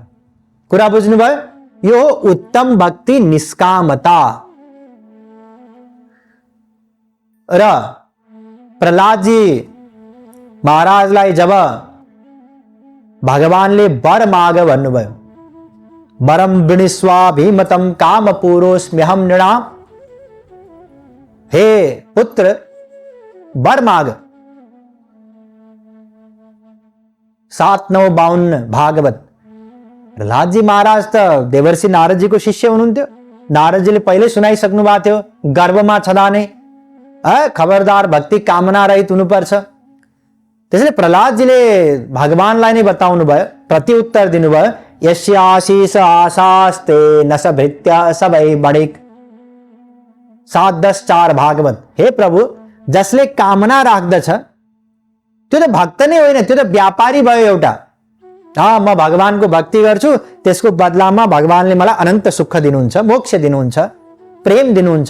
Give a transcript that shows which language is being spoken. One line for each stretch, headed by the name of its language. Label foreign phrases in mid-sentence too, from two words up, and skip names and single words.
Nepali: कुरा बुझ्नुभयो? यो उत्तम भक्ति, निष्कामता। र प्रहलादजी महाराजलाई जब भगवानले वर माग भन्नुभयो,
Sanskrit: वरम वृणीस्वाभिमतं काम पुरोस्म्यहम नृणाम,
Nepali: हे पुत्र वर माग। 7-9-52 भागवत। प्रहलादजी महाराज त देवर्षि नारदजीको शिष्य हुनुहुन्थ्यो। नारदजीले पहिले सुनाइसक्नु भएको थियो, गर्भमा छँदा नै खबरदार भक्ति कामना रहित हुनुपर्छ। त्यसैले प्रहलादजीले भगवानलाई नै बताउनु भयो, प्रत्युत्तर दिनुभयो,
Sanskrit: यस्याशीष आशास्ते न स भृत्य सबै बणिक।
Nepali: 7-10-4 भागवत। हे प्रभु, जसले कामना राख्दछ त्यो त भक्त नै होइन, त्यो त व्यापारी भयो एउटा। म भगवानको भक्ति गर्छु, त्यसको बदलामा भगवानले मलाई अनन्त सुख दिनुहुन्छ, मोक्ष दिनुहुन्छ, प्रेम दिनुहुन्छ।